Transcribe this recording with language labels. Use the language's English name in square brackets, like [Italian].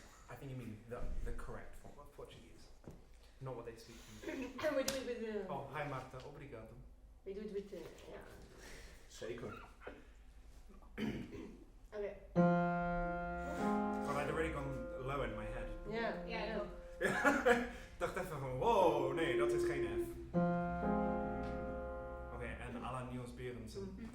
[English] I think you mean the correct form of Portuguese. Not what they speak. And we do it with the. Oh, hi Marta, obrigado. We do it with the. Yeah. [Dutch] Zeker. [English] Okay. God, I'd already gone low in my head. Yeah. Yeah, I know. [Dutch] Dacht even van, wow, nee, dat is geen F. Oké, en à la Niels Berendsen.